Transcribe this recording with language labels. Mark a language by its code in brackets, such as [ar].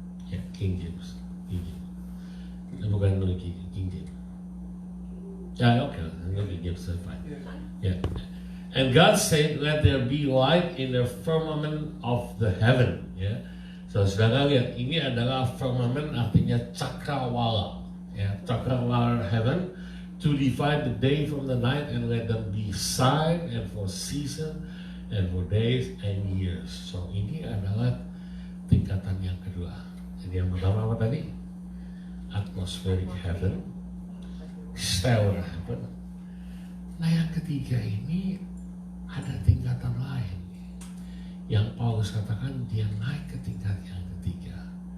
[id] Ya, King James. Bukan King James. [en] Ya, oke, King James fine. Ya. And God said, let there be light in the firmament of the heaven. Ya. [id] So, saudara lihat, ini adalah firmament artinya cakrawala. [en] Ya, cakrawala heaven, to divide the day from the night and let them be sign and for season and for days and years. [id] So, ini adalah tingkatan yang kedua. Jadi yang pertama apa tadi? Atmospheric heaven, stellar heaven. Nah, yang ketiga ini ada tingkatan lain yang Paulus katakan dia naik ke tingkat yang ketiga.